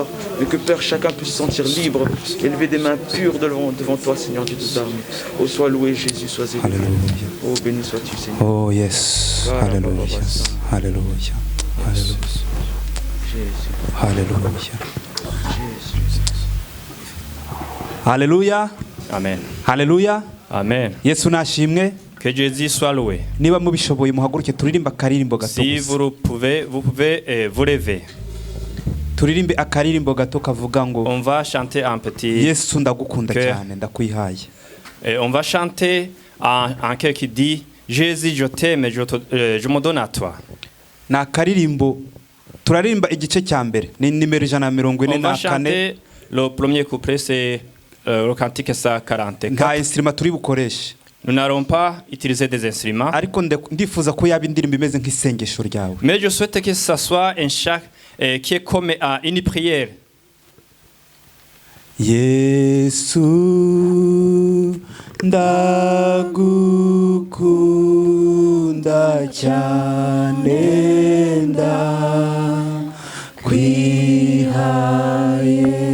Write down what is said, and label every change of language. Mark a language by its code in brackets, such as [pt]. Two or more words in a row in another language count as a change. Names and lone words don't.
[fr] Et que Père, chacun puisse se sentir libre, élever des mains pures devant toi, Seigneur Dieu de armées. Oh, sois loué, Jésus, sois élevé. Oh, béni sois-tu, Seigneur. [en] Oh yes. Hallelujah. Hallelujah. Hallelujah. [fr] Jésus. Hallelujah. Jésus. Hallelujah. Amen. Hallelujah. Amen. [rw] Yesu nashimwe. [fr] Que Jésus soit loué. [rw] Niba mubishoboye muhaguruke turirimba akaririmbo gato. [fr] Si vous pouvez vous lever. [rw] Turirimbe akaririmbo gato kavuga ngo [fr] On va chanter un petit. [rw] Yesu ndagukunda cyane ndakwihaye. [fr] Et on va chanter en cœur qui dit Jésus, je t'aime, je me donne à toi. [rw] Na akaririmbo turarimba igice cya mbere ni nimero 144. [fr] On va chanter le premier couplet, c'est le cantique 144. [rw] Nta instrument turi bukoreshe. [fr] Nous n'allons pas utiliser des instruments. [rw] Ariko ndifuza ko yaba indirimbo imeze nk'isengesho ryawe. [fr] Mais je souhaite que ça soit un chant qui est comme une prière. [rw] Yesu ndagukunda cyane ndakwihaye